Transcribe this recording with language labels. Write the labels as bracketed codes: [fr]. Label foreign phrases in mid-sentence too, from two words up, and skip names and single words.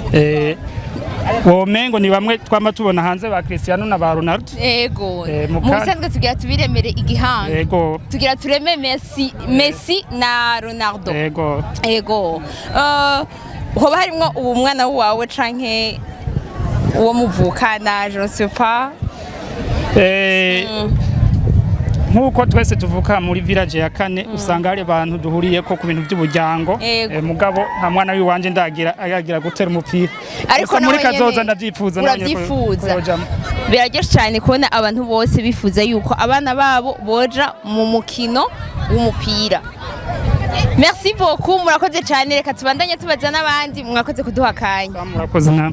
[rn] womengo ni bamwe twama tubona hanze ba Cristiano na ba Ronaldo. Yego musanzwe tugira tubiremere igihanga. Yego tugira tureme Messi na Ronaldo. Yego hoba harimo ubu mwana wawe canke uwo muvukana [fr] je ne sais pas. [rn] Nkuko twese tuvuka muri village ya kane usanga hari abantu duhuriye ko ku bintu by'ubujyango mugabo nta mwana w'iwanje ndagira gutera umupira ariko muri kazoza ndavyifuza biraryoshe cyane kubona abantu bose bifuza yuko abana babo boja mu mukino w'umupira. [fr] Merci beaucoup [rn] murakoze cyane reka tubandanye tubaza n'abandi mwakoze kuduha kanya. Murakoze namwe.